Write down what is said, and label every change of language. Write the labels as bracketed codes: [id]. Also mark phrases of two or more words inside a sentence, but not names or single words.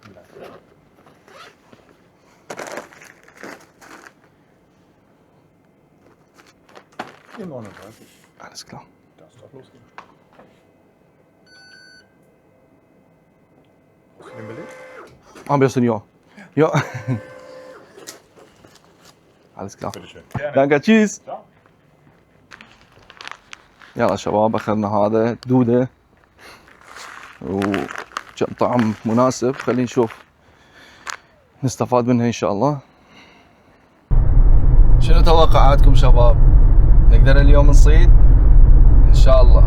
[de] Hier 39. Alles klar. Das darf losgehen. Brauchst du den Beleg? Am besten ja. Ja. Alles klar. Bitteschön. Danke, tschüss. Ciao. [ar] يلا شباب، اخذنا هذا دودة وطعم مناسب. خلينا نشوف نستفاد منها ان شاء الله. شنو توقعاتكم شباب؟ نقدر اليوم نصيد ان شاء الله.